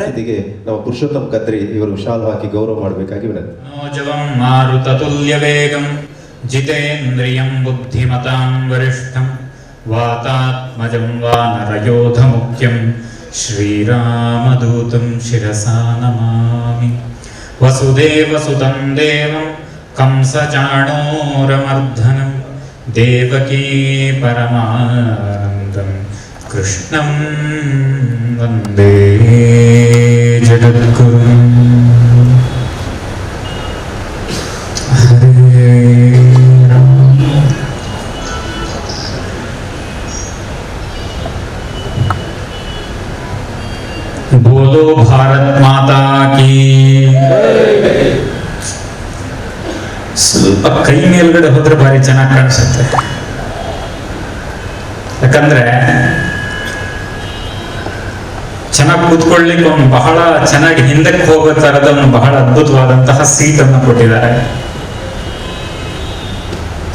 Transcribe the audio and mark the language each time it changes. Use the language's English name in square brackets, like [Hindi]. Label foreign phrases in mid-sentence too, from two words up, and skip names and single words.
[Kannada] ನಮ್ಮ ಪುರುಷೋತ್ತಮ್ ಕದ್ರಿ ಇವರು ಶಾಲು ಹಾಕಿ ಗೌರವ ಮಾಡಬೇಕಾಗಿ ವಿನಂತಿ. [Sanskrit] ಮಾರುತತುಲ್ಯ ವೇಗಂ ಜಿತೇಂದ್ರಿಯಂ ಬುದ್ಧಿಮತಾಂ ವರಿಷ್ಠಂ ವಾತಾತ್ಮಜಂ ವಾನರಯೋಧ ಮುಖ್ಯಂ ಶ್ರೀರಾಮದೂತಂ ಶಿರಸಾ ನಮಾಮಿ. ವಸುದೇವಸುತಂ ದೇವಂ ಕಂಸಚಾಣೂರಮರ್ಧನಂ ದೇವಕೀ ಪರಮಾನಂದಂ ಕೃಷ್ಣಂ ವಂದೇ ಜಗದ್ಗುರುಂ. ಹರೇ ರಾಮ. [Hindi] बोलो भारत माता की. [Kannada] ಸ್ವಲ್ಪ ಕೈ ಮೇಲ್ಗಡೆ ಹೋದ್ರೆ ಭಾರಿ ಚೆನ್ನಾಗಿ ಕಾಣಿಸುತ್ತೆ, ಯಾಕಂದ್ರೆ ಚೆನ್ನಾಗಿ ಕೂತ್ಕೊಳ್ಳಿಕ್ಕೆ ಒಂದು ಬಹಳ ಚೆನ್ನಾಗಿ ಹಿಂದಕ್ಕೆ ಹೋಗೋ ತರದ ಒಂದು ಬಹಳ ಅದ್ಭುತವಾದಂತಹ ಸೀಟ್ ಅನ್ನು ಕೊಟ್ಟಿದ್ದಾರೆ.